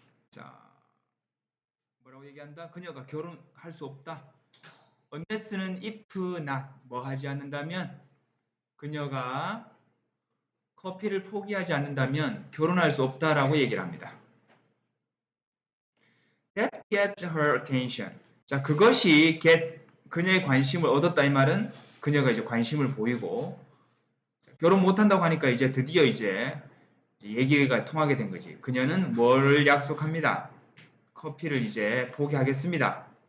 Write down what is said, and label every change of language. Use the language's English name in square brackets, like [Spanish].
[Korean] 자, 뭐라고 얘기한다? 그녀가 결혼할 수 없다. unless는 if not 뭐 하지 않는다면 그녀가 커피를 포기하지 않는다면 결혼할 수 없다라고 얘기를 합니다. [English] That gets her attention. [Korean] 자, 그것이 그녀의 관심을 얻었다 이 말은 그녀가 이제 관심을 보이고 결혼 못한다고 하니까 이제 드디어 이제 얘기가 통하게 된 거지. 그녀는 뭘 약속합니다. 커피를 이제 포기하겠습니다.